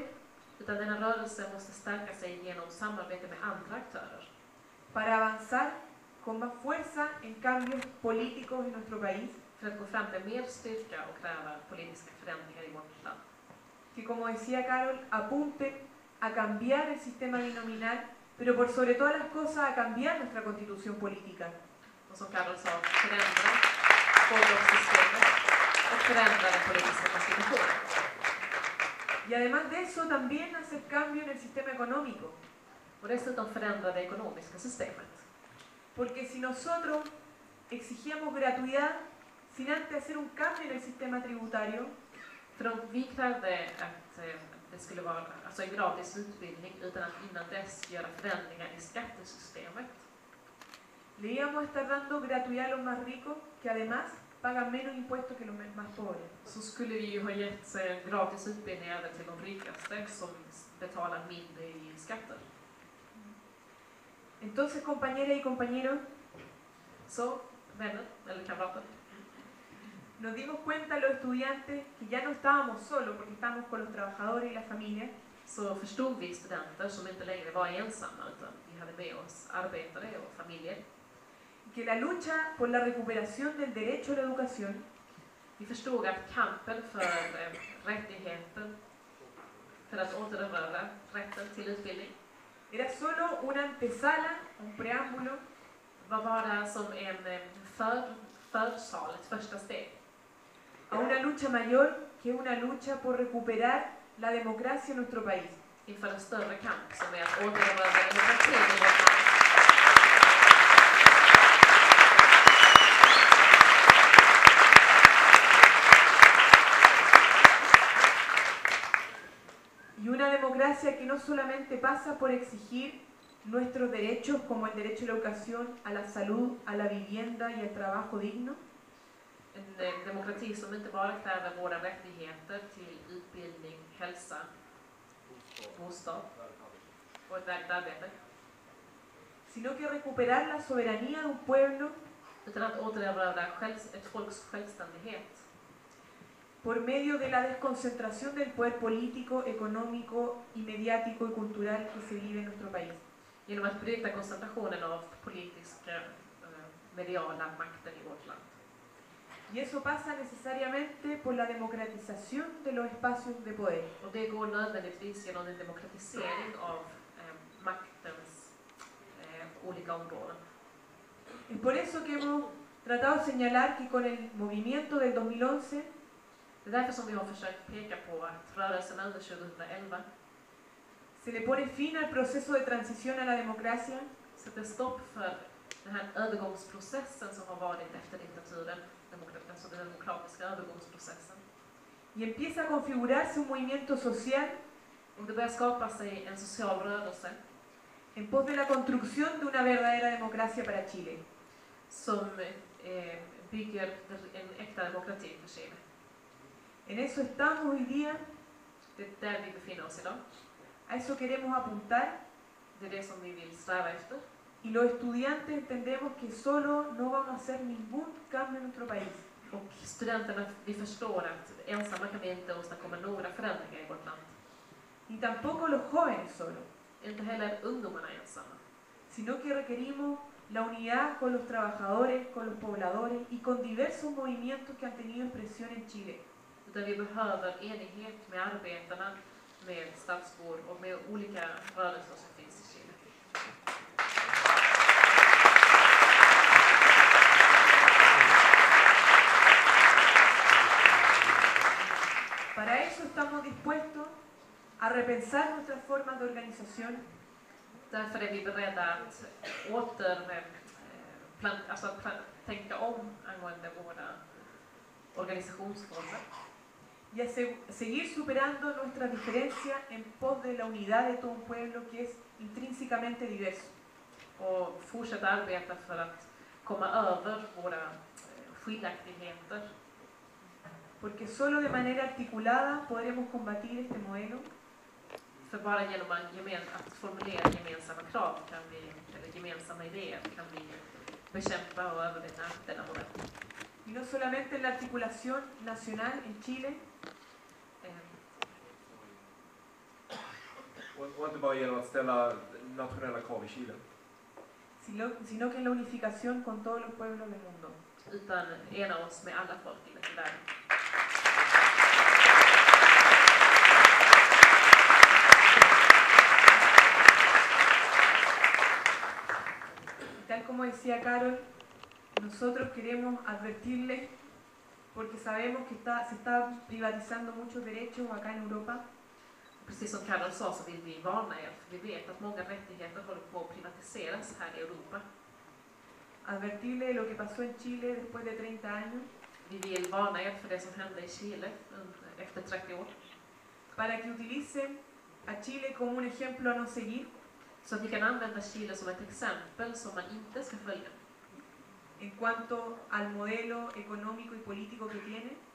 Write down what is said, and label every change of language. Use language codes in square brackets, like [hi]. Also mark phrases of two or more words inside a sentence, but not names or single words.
[sv] Utan denna rörelse måste stärka sig genom samarbete med andra aktörer [es] para avanzar con más fuerza en cambios políticos en nuestro país, [sv] för att gå fram med mer styrka och kräva politiska förändringar i vårt land. [es] que como decía Carol, apunte a cambiar el sistema binominal, pero por sobre todas las cosas a cambiar nuestra constitución política. [sv] Och som Carol sa, förändra tvåblockssystemet och förändra den politiska konstitutionen. [es] Y además de eso también hacer cambio en el sistema económico, [sv] Och dessutom förändra det ekonomiska systemet. [es] porque si nosotros exigíamos gratuidad sin antes hacer un cambio en el sistema tributario, [sv] För om vi krävde att det skulle vara alltså en gratis utbildning utan att innan dess göra förändringar i skattesystemet, [es] le íbamos a estar dando gratuidad a los más ricos, que además pagan menos impuestos que los más pobres. [sv] så skulle vi ju ha gett en gratis utbildning även till de rikaste som betalar mindre i skatter. [es] Entonces, compañeras y compañeros, [sv] Så, vänner eller kamrater, [es] Nos dimos cuenta los estudiantes que ya no estábamos solos porque estábamos con los trabajadores y las familias, [sv] Så förstod vi studenter som inte längre var ensamma utan vi hade med oss arbetare och familjer. [es] que la lucha por la recuperación del derecho a la educación [sv] Vi förstod att kampen för rättigheten, för att återerövra rätten till utbildning, [es] era solo una antesala, un preámbulo [sv] var bara som en försal, ett första steg. [es] a una lucha mayor que una lucha por recuperar la democracia en nuestro país. [sv] Inför en större kamp som är att återerövra demokratin i vårt land. [es] Y una democracia que no solamente pasa por exigir nuestros derechos como el derecho a la educación, a la salud, a la vivienda y al trabajo digno, [sv] En demokrati som inte bara kräver våra rättigheter till utbildning, hälsa, bostad och ett värdigt arbete, [es] sino que recuperar la soberanía de un pueblo [sv] utan att återerövra ett folks självständighet [es] por medio de la desconcentración del poder político, económico y mediático y cultural que se vive en nuestro país. [sv] genom att bryta koncentrationen av politiska, mediala makten i vårt land. [es] Y eso pasa necesariamente por la democratización de los espacios de poder. [sv] Och det går nödvändigtvis genom en demokratisering av maktens olika områden. [es] Es por eso que hemos tratado de señalar que con el movimiento del 2011 [sv] Det är därför som vi har försökt peka på att rörelsen under 2011 [es] se le pone fin al proceso de transición a la democracia [sv] sätter stopp för den här övergångsprocessen som har varit efter diktaturen, alltså den demokratiska övergångsprocessen. [es] y empieza a configurarse un movimiento social [sv] Och det börjar skapa sig en social rörelse [es] en pos de la construcción de una verdadera democracia para Chile. [sv] som bygger en äkta demokrati för Chile. [es] En eso estamos hoy día, [sv] Det är där vi befinner oss idag. [es] a eso queremos apuntar, [sv] Det är det som vi vill sträva efter. [es] y los estudiantes entendemos que solo no vamos a hacer ningún cambio en nuestro país. [sv] Och studenterna, vi förstår att ensamma kan vi inte åstadkomma några förändringar i vårt land. [es] Ni tampoco los jóvenes solo, [sv] Inte heller ungdomarna ensamma. [es] sino que requerimos la unidad con los trabajadores, con los pobladores y con diversos movimientos que han tenido expresión en Chile. [sv] Utan vi behöver enighet med arbetarna, med stadsbor och med olika rörelser som finns i Chile. [es] Para eso estamos dispuestos a repensar nuestras formas de organización, [sv] Därför är vi beredda att tänka om angående våra organisationsformer [es] y a seguir superando nuestras diferencias en pos de la unidad de todo un pueblo que es intrínsecamente diverso. [sv] och fortsätta arbeta för att komma över våra skiljaktigheter. [es] Porque solo de manera articulada podremos combatir este modelo [sv] För bara genom att formulera gemensamma krav eller gemensamma idéer kan vi bekämpa och övervinna denna modell. [es] y no solamente en la articulación nacional en Chile, [sv] Och inte bara genom att ställa nationella krav i Chile. [es] sino que en la unificación con todos los pueblos del mundo. [sv] Utan ena oss med alla folk i världen. [es] Tal como decía Carol, nosotros queremos advertirles, porque sabemos que se están privatizando muchos derechos acá en Europa, [sv] Precis som Carol sa så vill vi varna er, för vi vet att många rättigheter håller på att privatiseras här i Europa. [es] advertirles de lo que pasó en Chile después de 30 años, [sv] Vi vill varna er för det som hände i Chile efter 30 år. [es] para que utilicen a Chile como un ejemplo a no seguir, [sv] Så att vi kan använda Chile som ett exempel som man inte ska följa. [es] en cuanto al modelo económico y político que tiene,